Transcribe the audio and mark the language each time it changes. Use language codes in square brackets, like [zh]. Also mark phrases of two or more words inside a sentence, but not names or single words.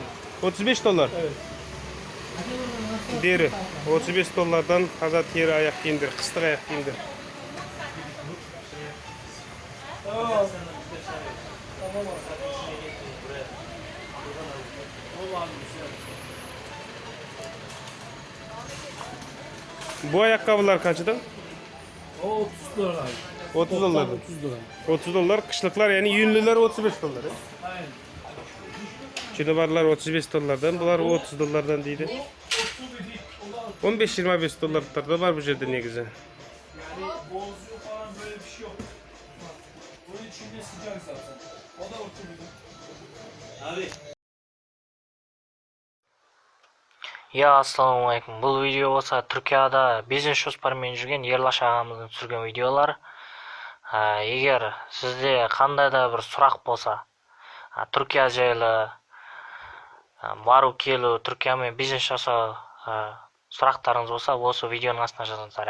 [tr] $35. Evet. Deri. [kk] $35'dan таза тері аяқ киімдер, қыстық аяқ киімдер. [tr] Bu ayakkabılar kaçtı? O 30 dolar abi. $30. 30 dolar. $30. Kışlıklar yani yünlüler $35. Aynen. Şimdi varlar $35'dan, bunlar $30'dan deydi. 15-25 dolarlıklar da var bu [kk] жерде негізі. [tr] Yani bozuyor falan böyle bir şey yok. Bunun içinde sıcak zaten. O da oturuyor. Abi. [kk] Я ассалаумағалейкум. Бұл видео болса Түркияда бизнес жоспарымен жүрген Ерлаш ағамыздың түсірген видеолары. Егер сізде қандай да бір сұрақ болса, Түркия жайлы бару келу, Түркиямен бизнес жасау сұрақтарыңыз болса, осы видеоның астына жазыңыздар.